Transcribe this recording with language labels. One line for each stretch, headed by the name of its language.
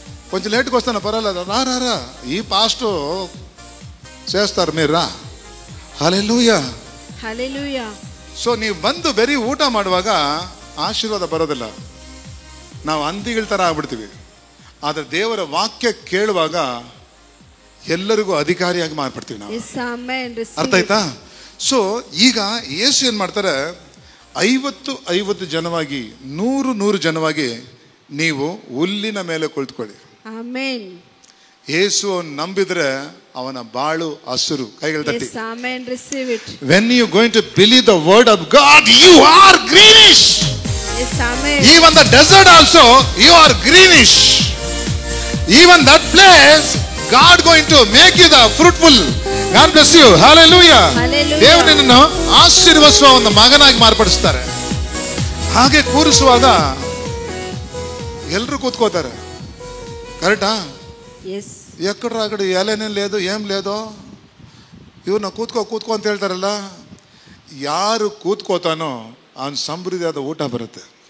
Telugu: కొంచెం లేట్కి వస్తాను పర్వాలేదు, రా ఈ పాస్టు చేస్తారు మీరు ರಾ.
Kannada: ಹಲ್ಲೆಲೂಯಾ. ಹಲ್ಲೆಲೂಯಾ. ಸೊ ನೀವು ಬಂದು ಬರೀ ಊಟ ಮಾಡುವಾಗ ಆಶೀರ್ವಾದ ಬರೋದಿಲ್ಲ, ನಾವು ಅಂದಿಗಳ ಥರ ಆಗ್ಬಿಡ್ತೀವಿ. ಆದರೆ ದೇವರ ವಾಕ್ಯ ಕೇಳುವಾಗ ಎಲ್ಲರಿಗೂ ಅಧಿಕಾರಿಯಾಗಿ ಮಾರ್ಪಡ್ತೀವಿ ನಾವು. ಅರ್ಥ ಆಯ್ತಾ? ಸೊ ಈಗ ಯೇಸು ಏನ್ ಮಾಡ್ತಾರೆ, 50 ಜನವಾಗಿ 100 ಜನವಾಗಿ ನೀವು ಹುಲ್ಲಿನ ಮೇಲೆ ಕುಳಿತುಕೊಳ್ಳಿ. ಆಮೆನ್. ಯೇಸು ನಂಬಿದ್ರೆ ಅವನ ಬಾಳು ಹಸುರು. ಕೈಗಳು ತಟ್ಟಿ.
English: Yes, amen. Receive it. When you going to believe the word of God, you are greenish. Yes, amen. Even the desert also, you are greenish. Even that place, God going to make you the fruitful. God bless you. Hallelujah. Hallelujah.
Kannada: ದೇವರು ನಿನ್ನನ್ನು ಆಶೀರ್ವದಿಸುವ ಒಂದು ಮಗನಾಗಿ ಮಾರ್ಪಡಿಸ್ತಾರೆ. ಹಾಗೆ ಕೂರಿಸುವಾಗ ಎಲ್ಲರೂ ಕೂತ್ಕೋತಾರೆ. ಕರೆಕ್ಟಾ?
English: Yes.
Telugu: ఎక్కడ అక్కడ ఎలనే లేదు ఏం లేదు,
Kannada: ಇವ್ರನ್ನ ಕೂತ್ಕೋ ಅಂತ ಹೇಳ್ತಾರಲ್ಲ, ಯಾರು ಕೂತ್ಕೋತಾನೋ ಅವನ ಸಮೃದ್ಧಿಯಾದ ಊಟ ಬರುತ್ತೆ.